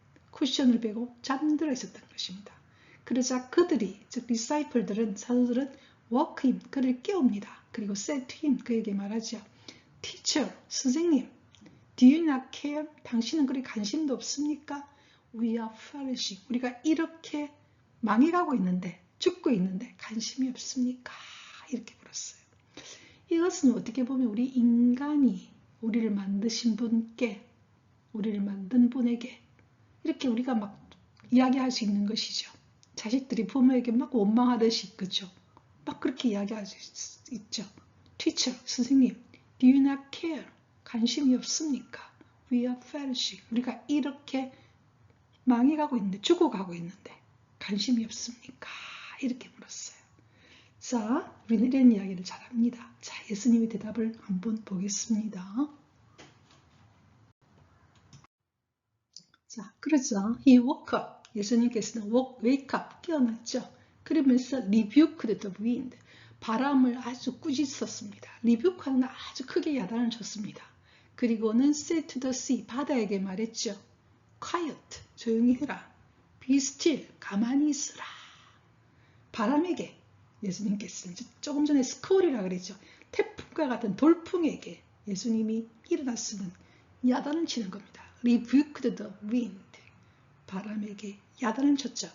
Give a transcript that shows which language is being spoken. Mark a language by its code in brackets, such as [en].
[ko] 쿠션을 베고 잠들어 있었던 것입니다. 그러자 그들이, 즉 disciple들은, 사도들은 [en] woke him, [ko] 그를 깨웁니다. 그리고 [en] said to him, [ko] 그에게 말하죠. [en] teacher, 선생님, do you not care? [ko] 당신은 그리 관심도 없습니까? [en] we are perishing. [ko] 우리가 이렇게 망해가고 있는데, 죽고 있는데 관심이 없습니까? 이렇게 물었어요. 이것은 어떻게 보면 우리 인간이 우리를 만드신 분께, 우리를 만든 분에게 이렇게 우리가 막 이야기할 수 있는 것이죠. 자식들이 부모에게 막 원망하듯이, 그죠? 막 그렇게 이야기할 수 있죠. [en] Teacher, 선생님, do you not care? [ko] 관심이 없습니까? [en] We are perishing. [ko] 우리가 이렇게 망해가고 있는데, 죽어가고 있는데 관심이 없습니까? 이렇게 물었어요. 자, 우리는 이런 이야기를 잘합니다. 자, 예수님의 대답을 한번 보겠습니다. 자, 그러죠. [en] He woke up. [ko] 예수님께서는 [en] wake up, [ko] 깨어났죠. 그러면서 [en] rebuked the wind. [ko] 바람을 아주 꾸짖었습니다. rebuke하는 건 아주 크게 야단을 쳤습니다. [en] 그리고는 said to the sea, [ko] 바다에게 말했죠. quiet, 조용히 해라. [en] be still, [ko] 가만히 있으라. 바람에게, 예수님께서는 조금 전에 스콜이라 그랬죠. 태풍과 같은 돌풍에게 예수님이 일어났으면 야단을 치는 겁니다. [en] rebuked the wind. [ko] 바람에게 야단을 쳤죠.